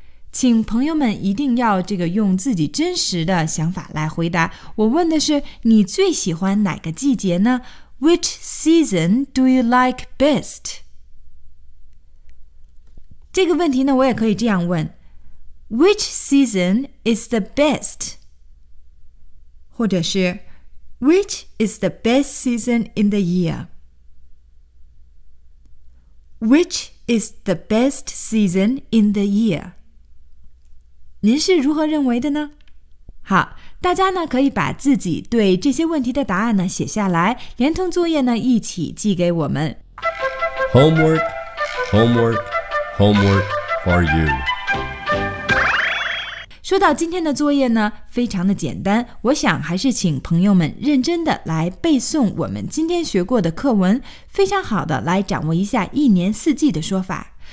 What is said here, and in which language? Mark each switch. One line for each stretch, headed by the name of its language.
Chinese: 请朋友们一定要这个用自己真实的想法来回答。我问的是你最喜欢哪个季节呢 ?
English: Which season do you like best?
Chinese: 这个问题呢我也可以这样问。
English: Which season is the best? 或者是 Which is the best season in the year? Which is the best season in the year?
Chinese: 您是如何认为的呢？好，大家呢可以把自己对这些问题的答案呢写下来，连同作业呢一起寄给我们。
English: Homework, homework, homework for you.
Chinese: 说到今天的作业呢，非常的简单，我想还是请朋友们认真的来背诵我们今天学过的课文，非常好的来掌握一下一年四季的说法。